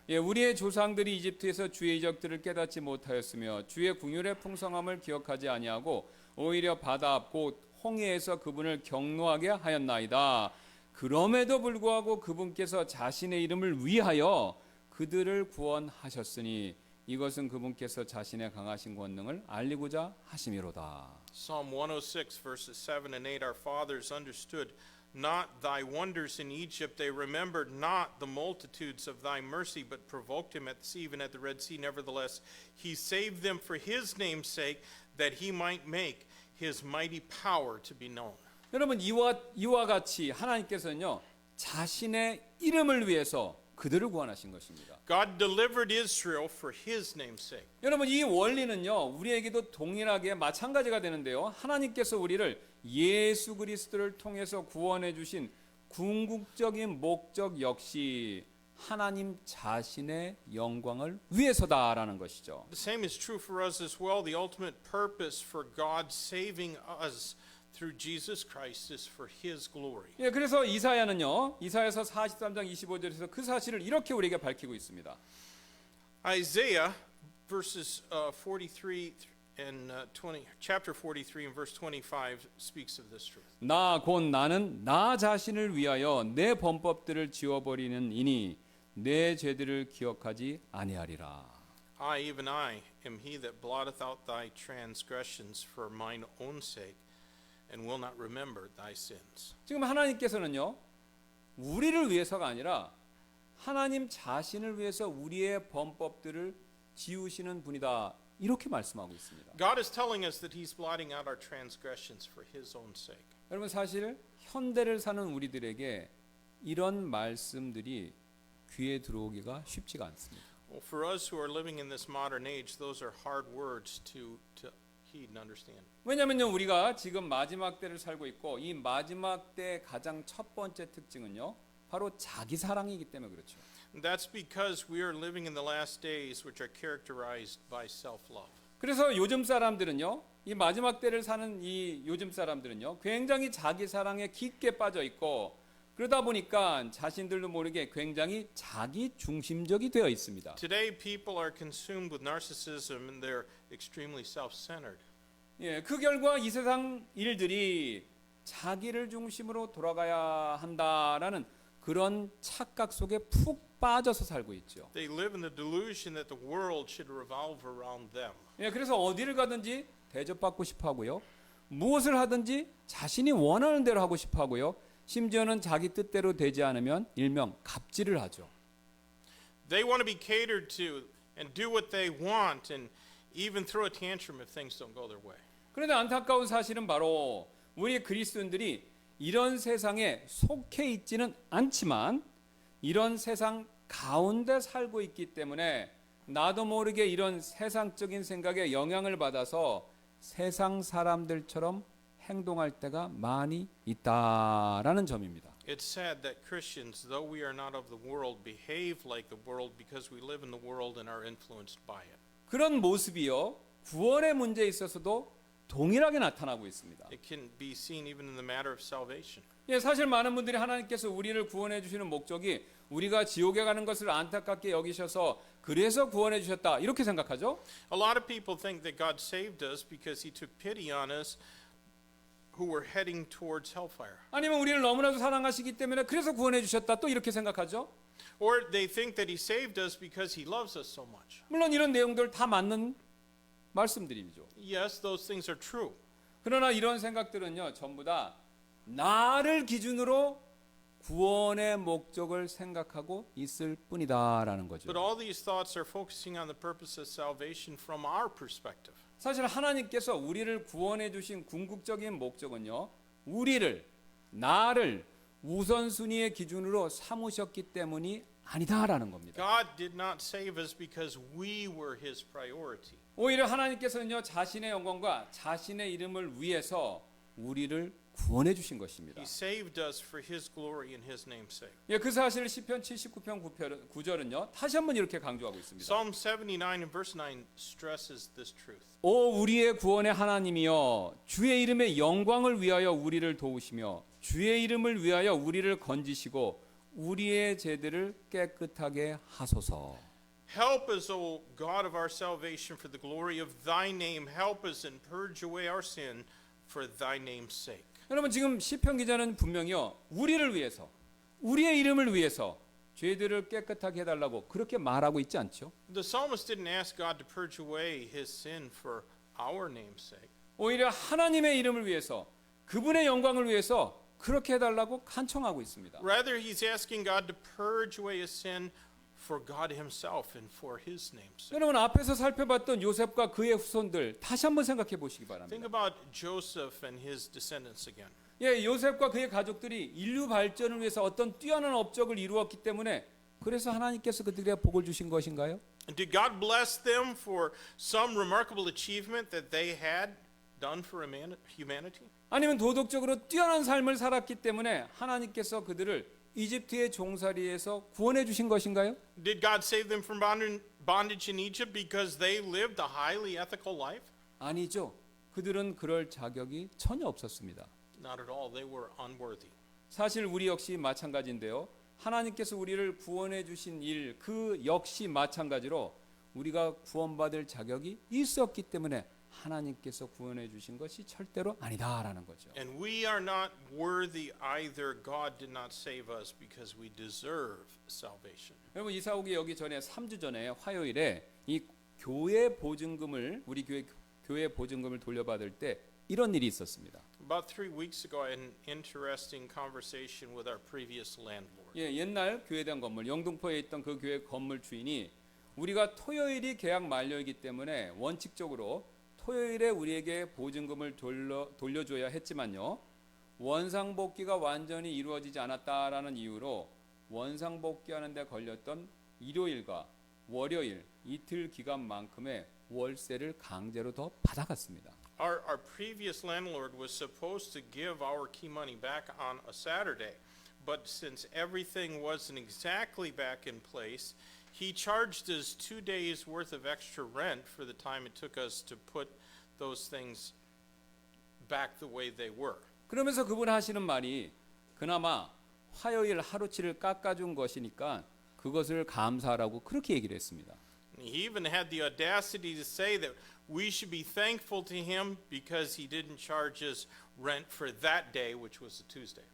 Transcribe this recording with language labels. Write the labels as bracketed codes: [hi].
[ko] 예, 우리의 조상들이 이집트에서 주의 이적들을 깨닫지 못하였으며 주의 궁율의 풍성함을 기억하지 아니하고 오히려 바다 앞 곧 홍해에서 그분을 경노하게 하였나이다. 그럼에도 불구하고 그분께서 자신의 이름을 위하여 그들을 구원하셨으니 이것은 그분께서 자신의 강하신 권능을 알리고자 하심이로다. [en] Psalm 106 verses 7 and 8, our fathers understood not thy wonders in Egypt. They remembered not the multitudes of thy mercy, but provoked him at the sea, even at the Red Sea. Nevertheless, he saved them for his name's sake, that he might make his mighty power to be known. [ko] 여러분, 이와 같이 하나님께서는요, 자신의 이름을 위해서 그들을 구원하신 것입니다. [en] God delivered Israel for his name's sake. [ko] 여러분, 이 원리는요, 우리에게도 동일하게 마찬가지가 되는데요. 하나님께서 우리를 예수 그리스도를 통해서 구원해 주신 궁극적인 목적 역시 하나님 자신의 영광을 위해서다라는 것이죠. [en] The same is true for us as well. The ultimate purpose for God saving us through Jesus Christ is for his glory. [ko] 예, 그래서 이사야는요, 이사야서 43장 25절에서 그 사실을 이렇게 우리에게 밝히고 있습니다. [en] Isaiah verses 43 and 20 chapter 43 and verse 25 speaks of this truth. [ko] 나 곧 나는 나 자신을 위하여 내 범법들을 지워버리는 이니 내 죄들을 기억하지 아니하리라. [en] I even I am he that blotteth out thy transgressions for mine own sake and will not remember thy sins. [ko] 지금 하나님께서는요, 우리를 위해서가 아니라 하나님 자신을 위해서 우리의 범법들을 지우시는 분이다. 이렇게 말씀하고 있습니다. [en] God is telling us that he's blotting out our transgressions for his own sake. [ko] 여러분, 사실 현대를 사는 우리들에게 이런 말씀들이 귀에 들어오기가 쉽지가 않습니다. [en] Well, for us who are living in this modern age, those are hard words to heed and understand. [ko] 왜냐면요, 우리가 지금 마지막 때를 살고 있고 이 마지막 때의 가장 첫 번째 특징은요, 바로 자기 사랑이기 때문에 그렇죠. [en] And that's because we are living in the last days which are characterized by self-love. [ko] 그래서 요즘 사람들은요, 이 마지막 때를 사는 이 요즘 사람들은요, 굉장히 자기 사랑에 깊게 빠져 있고 그러다 보니까 자신들도 모르게 굉장히 자기 중심적이 되어 있습니다. [en] Today people are consumed with narcissism and they're extremely self-centered. [ko] 예, 그 결과 이 세상 일들이 자기를 중심으로 돌아가야 한다라는 그런 착각 속에 푹 빠져서 살고 있죠. [en] They live in the delusion that the world should revolve around them. [ko] 예, 그래서 어디를 가든지 대접받고 싶어 하고요. 무엇을 하든지 자신이 원하는 대로 하고 싶어 하고요. 심지어는 자기 뜻대로 되지 않으면 일명 갑질을 하죠. [en] They want to be catered to and do what they want and even throw a tantrum if things don't go their way. [ko] 그런데 안타까운 사실은 바로 우리 그리스도인들이 이런 세상에 속해 있지는 않지만 이런 세상 가운데 살고 있기 때문에 나도 모르게 이런 세상적인 생각에 영향을 받아서 세상 사람들처럼 행동할 때가 많이 있다라는 점입니다. [en] It's sad that Christians, though we are not of the world, behave like the world because we live in the world and are influenced by it. [ko] 그런 모습이요, 구원의 문제에 있어서도 동일하게 나타나고 있습니다. [en] It can be seen even in the matter of salvation. [ko] 예, 사실 많은 분들이 하나님께서 우리를 구원해 주시는 목적이 우리가 지옥에 가는 것을 안타깝게 여기셔서 그래서 구원해 주셨다 이렇게 생각하죠. [en] A lot of people think that God saved us because he took pity on us who were heading towards hellfire. [ko] 아니면 우리를 너무나도 사랑하시기 때문에 그래서 구원해 주셨다 또 이렇게 생각하죠. [en] Or they think that he saved us because he loves us so much. [ko] 물론 이런 내용들 다 맞는 말씀들이죠. [en] Yes, those things are true. [ko] 그러나 이런 생각들은요, 전부 다 나를 기준으로 구원의 목적을 생각하고 있을 뿐이다라는 거죠. [en] But all these thoughts are focusing on the purpose of salvation from our perspective. [ko] 사실 하나님께서 우리를 구원해 주신 궁극적인 목적은요, 우리를, 나를 우선순위의 기준으로 삼으셨기 때문이 아니다라는 겁니다. [en] God did not save us because we were his priority. [ko] 오히려 하나님께서는요 자신의 영광과 자신의 이름을 위해서 우리를 구원해 주신 것입니다. [en] He saved us for His glory and His name's sake. [ko] 예, 그 사실을 시편 79편 9절은요 다시 한번 이렇게 강조하고 있습니다. [en] Psalm 79 and verse 9 stresses this truth. [ko] 오 우리의 구원의 하나님이여 주의 이름의 영광을 위하여 우리를 도우시며 주의 이름을 위하여 우리를 건지시고 우리의 죄들을 깨끗하게 하소서. [en] Help us, O God of our salvation, for the glory of Thy name. Help us and purge away our sin for Thy name's sake. [ko] 여러분 지금 시편 기자는 분명히요 우리를 위해서 우리의 이름을 위해서 죄들을 깨끗하게 해달라고 그렇게 말하고 있지 않죠? [en] The psalmist didn't ask God to purge away his sin for our name's sake. [ko] 오히려 하나님의 이름을 위해서 그분의 영광을 위해서 그렇게 해달라고 간청하고 있습니다. [en] Rather, he's asking God to purge away his sin for God himself and for his name's sake. [ko] 여러분 앞에서 살펴봤던 요셉과 그의 후손들 다시 한번 생각해 보시기 [en] Think [ko] 바랍니다. [en] about Joseph and his descendants again. [ko] 예, 요셉과 그의 가족들이 인류 발전을 위해서 어떤 뛰어난 업적을 이루었기 때문에 그래서 하나님께서 그들에게 복을 주신 것인가요? [en] Did God bless them for some remarkable achievement that they had done for humanity? [ko] 아니면 도덕적으로 뛰어난 삶을 살았기 때문에 하나님께서 그들을 이집트의 종살이에서 구원해 주신 것인가요? [en] Did God save them from bondage in Egypt because they lived a highly ethical life? [ko] 아니죠. 그들은 그럴 자격이 전혀 없었습니다. [en] Not at all. They were unworthy. [ko] 사실 우리 역시 마찬가지인데요. 하나님께서 우리를 구원해 주신 일 그 역시 마찬가지로 우리가 구원받을 자격이 있었기 때문에 하나님께서 구원해 주신 것이 절대로 아니다라는 거죠. [en] And we are not worthy either. God did not save us because we deserve salvation. [ko] 여러분 이사옥이 여기 전에 3주 전에 화요일에 이 교회 보증금을 우리 교회 보증금을 돌려받을 때 이런 일이 있었습니다. [en] About 3 weeks ago, I had an interesting conversation with our previous landlord. [ko] 예, 옛날 교회당 건물 영등포에 있던 그 교회 건물 주인이 우리가 토요일이 계약 만료이기 때문에 원칙적으로 토요일에 우리에게 보증금을 돌려줘야 했지만요. 원상복귀가 완전히 이루어지지 않았다라는 이유로 원상복귀하는 데 걸렸던 일요일과 월요일 이틀 기간만큼의 월세를 강제로 더 받아갔습니다. [en] Our previous landlord was supposed to give our key money back on a Saturday, but since everything wasn't exactly back in place, he charged us 2 days worth of extra rent for the time it took us to put those things back the way they were. [ko] 그러면서 그분 하시는 말이 그나마 화요일 하루치를 깎아준 것이니까 그것을 감사하라고 그렇게 얘기를 했습니다. [en] He even had the audacity to say that we should be thankful to him because he didn't charge us rent for that day, which was a Tuesday.